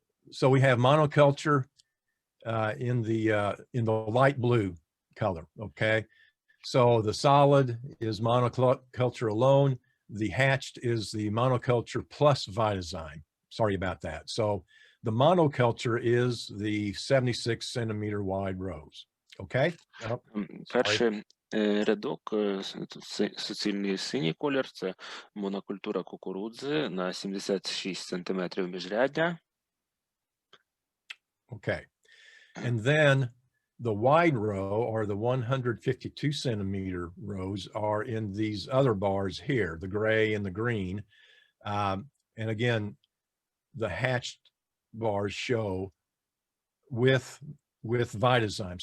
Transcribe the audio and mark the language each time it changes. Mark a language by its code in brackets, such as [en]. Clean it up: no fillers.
[en] So we have monoculture in the light blue color. Okay, so the solid is monoculture alone. The hatched is the monoculture plus Vitazyme. Sorry about that. So the monoculture is the 76 centimeter wide rows. Okay. [uk] Перший рядок, суцільний синій колір, це монокультура кукурудзи на 76 сантиметрів міжряддя. [en] Okay. And then the wide row, or the 152 centimeter rows, are in these other bars here, the gray and the green. And again, the hatched bars show with Vitazyme.